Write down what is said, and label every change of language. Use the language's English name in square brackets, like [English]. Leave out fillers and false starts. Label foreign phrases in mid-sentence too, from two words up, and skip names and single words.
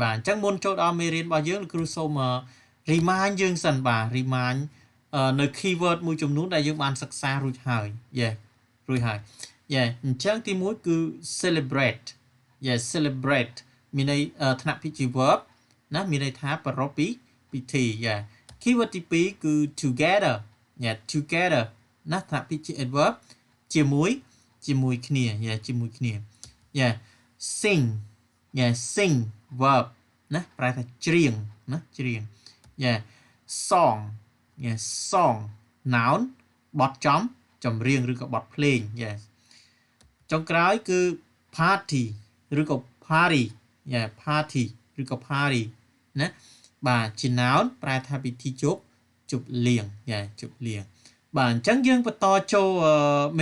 [Khmer] បាទអញ្ចឹងមុនចូលដល់មេរៀនរបស់យើងលោកគ្រូសូម remind យើងសិនបាទ remind នៅ keyword មួយចំនួនដែលយើងបានសិក្សារួចហើយរួចហើយអញ្ចឹងទី1គឺ [English] celebrate celebrate [Khmer] មានន័យថ្នាក់ពិធី verb ណាមានន័យថាប្រារព្ធពិធីkeyword ទី2គឺ [English] together together [Khmer] ណាថ្នាក់ពិធី adverb ជាមួយគ្នាជាមួយគ្នា [English] sing sing verb [Khmer] ណាប្រែថាច្រៀងណាច្រៀង [English] song song noun [Khmer] បទចម្រៀងឬក៏បទភ្លេងចុងក្រោយគឺ party ឬក៏ [English] party party [Khmer] ឬក៏ party ណាបាទជា noun ប្រែថាពិធីជប់លៀងជប់លៀងបាទអញ្ចឹងយើងបន្តចូលមេ